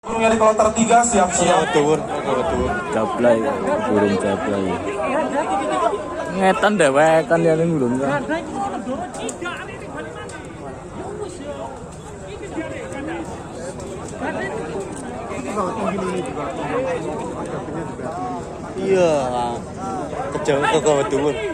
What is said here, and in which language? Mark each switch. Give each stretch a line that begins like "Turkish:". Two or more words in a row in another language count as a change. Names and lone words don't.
Indonesian: Burung yang di kloter 3 siap-siap. Jablay, burung jablay.
Javanese: Ngetan dewekan ya ning burung kan. Iya, kejauh ke kawat dhuwur.